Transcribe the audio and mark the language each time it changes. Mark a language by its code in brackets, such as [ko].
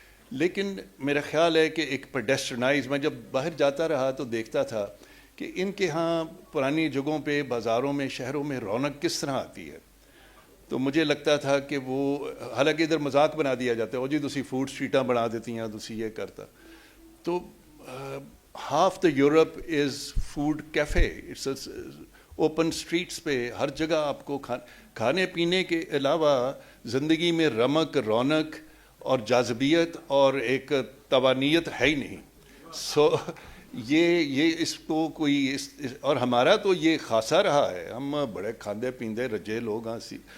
[ur] لیکن میرا خیال ہے کہ ایک پیڈسٹرنائز، میں جب باہر جاتا رہا تو دیکھتا تھا کہ ان کے ہاں پرانی جگہوں پہ، بازاروں میں، شہروں میں رونق کس طرح آتی ہے. تو مجھے لگتا تھا کہ وہ، حالانکہ ادھر مذاق بنا دیا جاتا ہے، [pa] او جی تسی فوڈ اسٹریٹاں [ur] بنا دیتی ہیں، تسی یہ کرتا. [en] تو half the Europe is food cafe. It's open streets [ur] پہ ہر جگہ آپ کو کھانے پینے کے علاوہ زندگی میں رمق، رونق اور جاذبیت اور ایک توانیت ہے ہی نہیں. سو یہ اس کو کوئی اور ہمارا تو یہ خاصہ رہا ہے، ہم بڑے [pa] کھاندے پیندے رجے [ur] لوگ ہیں.